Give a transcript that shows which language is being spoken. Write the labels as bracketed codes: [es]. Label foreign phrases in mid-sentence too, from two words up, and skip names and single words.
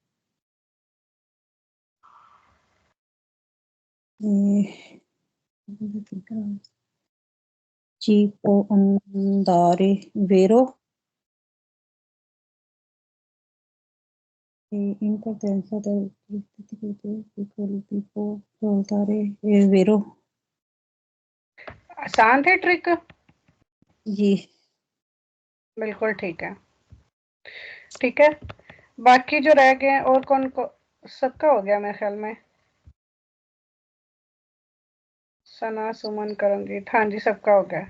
[it] C può andare, vero? In partenza del veicolo B può svoltare, vero? [hi] आसान थे ट्रिक? जी बिल्कुल ठीक है, ठीक है। बाकी जो रह गए और कौन को, सबका हो गया मेरे ख्याल में। सना, सुमन, करमजीत, हाँ जी सबका हो गया।